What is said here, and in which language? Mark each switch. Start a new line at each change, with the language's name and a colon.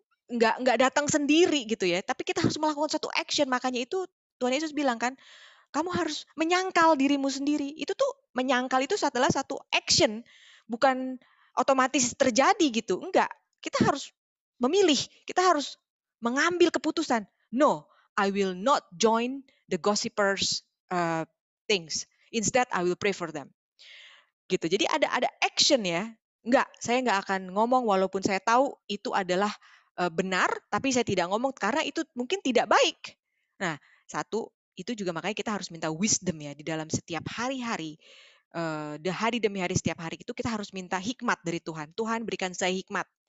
Indonesian: Nggak datang sendiri gitu ya, tapi kita harus melakukan satu action. Makanya itu Tuhan Yesus bilang kan, kamu harus menyangkal dirimu sendiri. Itu tuh menyangkal itu adalah satu action, bukan otomatis terjadi gitu. Enggak, kita harus memilih, kita harus mengambil keputusan.
English: No, I will not join the gossipers things. Instead, I will pray for them.
Indonesian: Gitu. Jadi ada action ya. Enggak, saya nggak akan ngomong walaupun saya tahu itu adalah benar, tapi saya tidak ngomong karena itu mungkin tidak baik. Nah, satu, itu juga makanya kita harus minta wisdom ya di dalam setiap hari-hari. Hari demi hari, setiap hari itu kita harus minta hikmat dari Tuhan. Tuhan berikan saya hikmat.